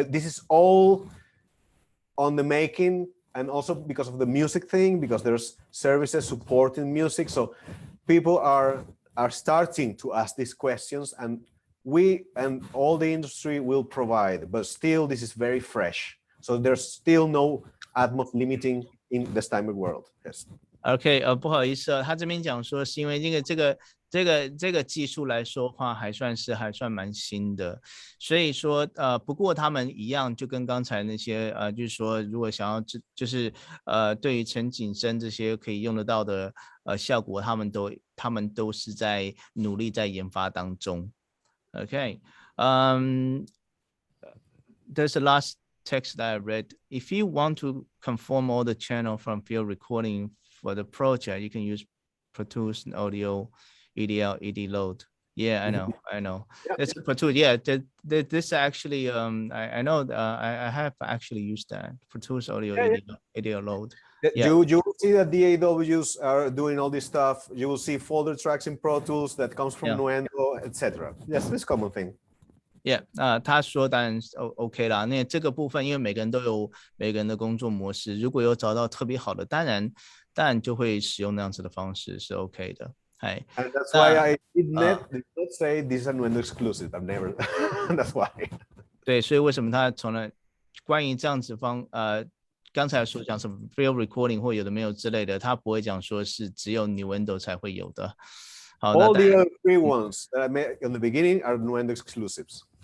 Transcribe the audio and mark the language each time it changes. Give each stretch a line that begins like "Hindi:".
English: This is all on the making, and also because of the music thing, because there's services supporting music, so people are starting to ask these questions, and we and all the industry will provide, but still this is very fresh. So there's still no Atmos limiting in the Steinberg world. Yes.
Chinese: OK， 不好意思，他这边讲说是因为这个技术来说的话，还算蛮新的，所以说不过他们一样，就跟刚才那些就是说如果想要就是对于陈景生这些可以用得到的效果，他们都是在努力在研发当中。
English: OK， there's a last text that I read. If you want to conform all the channel from field recording for the project, you can use Pro Tools Audio, EDL, ED Load. Yeah, I know. Yeah. It's Pro Tools. Yeah, this actually, I know. I have actually used that Pro Tools Audio, EDL Load. Yeah. You will see that DAWs are doing all this stuff. You will see folder tracks in Pro Tools that comes from Nuendo, etc. Yes, this common thing.
Chinese: Yeah， 他说当然 OK 啦。那这个部分，因为每个人都有每个人的工作模式，如果有找到特别好的，当然就会使用那样子的方式是 OK 的。哎，
English: And that's why I did not say this is a Nuendo exclusive. I've never. That's why.
Chinese: 对，所以为什么他从来关于这样子刚才所讲什么 field recording 或有的没有之类的，他不会讲说是只有 Nuendo 才会有的。好，
English: All the other 3 ones that I made in the beginning are Nuendo exclusives.